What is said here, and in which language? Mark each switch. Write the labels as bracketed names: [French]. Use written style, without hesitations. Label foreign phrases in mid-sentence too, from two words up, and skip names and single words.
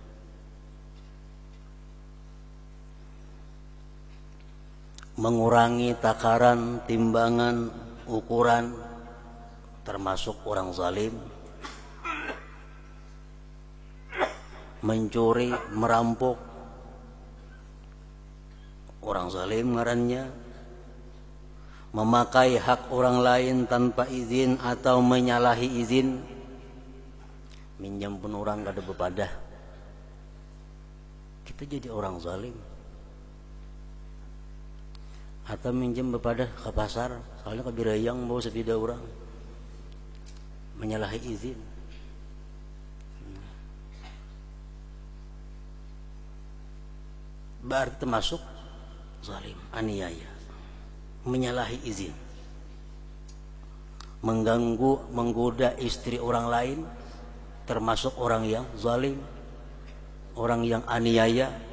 [Indonesian] Mengurangi takaran, timbangan, ukuran, termasuk orang zalim. Mencuri, merampok, [Banjar] orang zalim ngarannya. Memakai hak orang lain tanpa izin atau menyalahi izin, minjam pun orang kada bepadah, kita jadi orang zalim. Atau minjam bepadah ke pasar, soalnya kabirayang bawa sepeda orang, menyalahi izin. [Indonesian] Berarti termasuk zalim, aniaya, menyalahi izin. Mengganggu, menggoda istri orang lain, termasuk orang yang zalim, orang yang aniaya.